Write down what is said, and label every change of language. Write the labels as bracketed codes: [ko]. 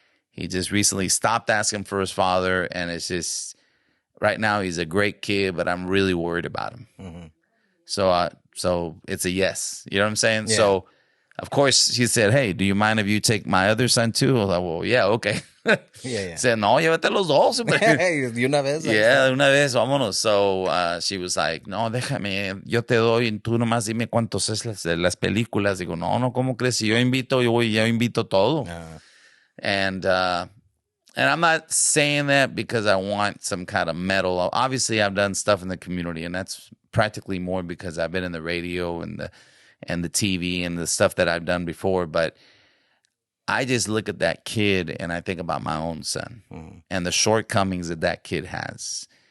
[en] He just recently stopped asking for his father, and it's just, right now he's a great kid, but I'm really worried about him. So it's a yes. You know what I'm saying? Yeah. So, of course, she said, hey, do you mind if you take my other son too? I was like, well, yeah, okay. [es] Said, no, llévate los dos. De una vez. Yeah, de una vez, vámonos. [en] So she was like, [es] no, déjame, yo te doy, y tú nomás dime cuántos es las películas. Digo, no, ¿cómo crees? Si yo invito, yo invito todo. [en] And I'm not saying that because I want some kind of medal. Obviously, I've done stuff in the community, and that's practically more because I've been in the radio and the TV and the stuff that I've done before. But I just look at that kid and I think about my own son and the shortcomings that kid has.